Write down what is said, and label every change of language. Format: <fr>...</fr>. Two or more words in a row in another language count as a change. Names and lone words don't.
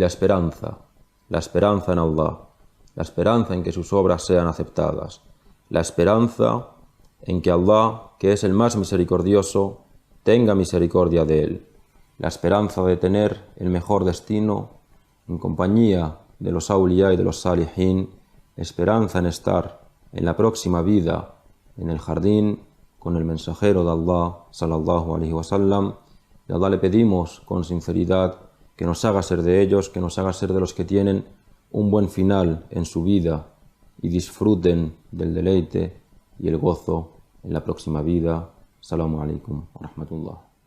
<es>esperanza en Allah, la esperanza en que sus obras sean aceptadas, la esperanza en que Allah, que es el más misericordioso, tenga misericordia de él, la esperanza de tener el mejor destino en compañía de los awliya y de los salihin, esperanza en estar en la próxima vida en el jardín con el mensajero de Allah</es> <ar>صلى الله عليه وسلم.</ar> <es>Y a Allah le pedimos con sinceridad que nos haga ser de ellos, que nos haga ser de los que tienen un buen final en su vida y disfruten del deleite y el gozo en la próxima vida.</es> <ar>السلام عليكم ورحمة الله.</ar>